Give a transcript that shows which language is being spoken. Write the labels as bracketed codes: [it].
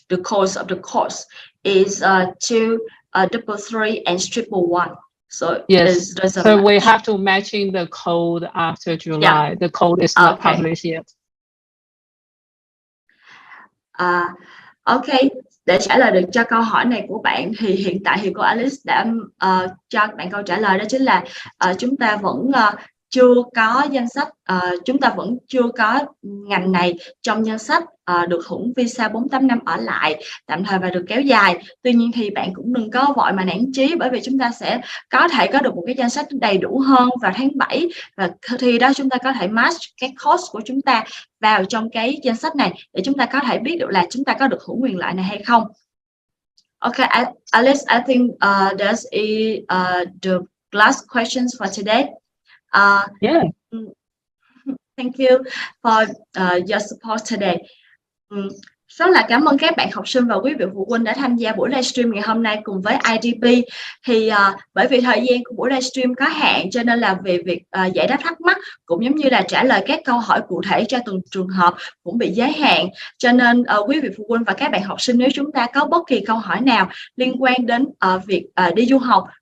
[en] The code of the course is 233 and 111. So yes, so we have to matching the code after July. Yeah. The code is not published yet. [vi] Okay, để trả lời được cho câu hỏi này của bạn thì hiện tại thì cô Alice đã cho bạn câu trả lời, đó chính là chúng ta vẫn chưa có danh sách, chúng ta vẫn chưa có ngành này trong danh sách được hưởng visa 485 ở lại tạm thời và được kéo dài. Tuy nhiên thì bạn cũng đừng có vội mà nản chí, bởi vì chúng ta sẽ có thể có được một cái danh sách đầy đủ hơn vào tháng 7 và khi đó chúng ta có thể match cái course của chúng ta vào trong cái danh sách này để chúng ta có thể biết được là chúng ta có được hưởng quyền lợi này hay không. [en] Okay, Alice, I think that's the last questions for today. Yeah. Thank you for your support today. [vi] Rất là cảm ơn các bạn học sinh và quý vị phụ huynh đã tham gia buổi livestream ngày hôm nay cùng với IDP. Thì bởi vì thời gian của buổi livestream có hạn cho nên là về việc giải đáp thắc mắc cũng giống như là trả lời các câu hỏi cụ thể cho từng trường hợp cũng bị giới hạn. Cho nên quý vị phụ huynh và các bạn học sinh, nếu chúng ta có bất kỳ câu hỏi nào liên quan đến việc đi du học